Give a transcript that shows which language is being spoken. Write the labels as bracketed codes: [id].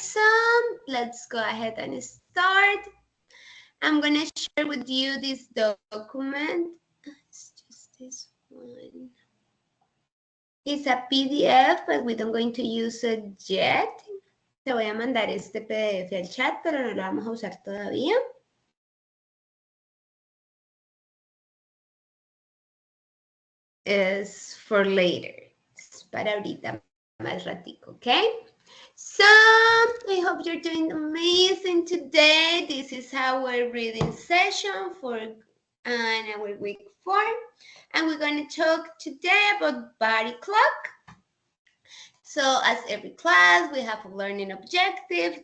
[en] So let's go ahead and start. I'm gonna share with you this document. It's just this one. It's a PDF, but we don't going to use it yet. [es] Te voy a mandar este PDF al chat, pero no lo vamos a usar todavía. [en] Is for later. [es] Es para ahorita más ratico, okay? [en] So, I hope you're doing amazing today. This is our reading session for our week 4. And we're going to talk today about body clock. So as every class, we have a learning objective.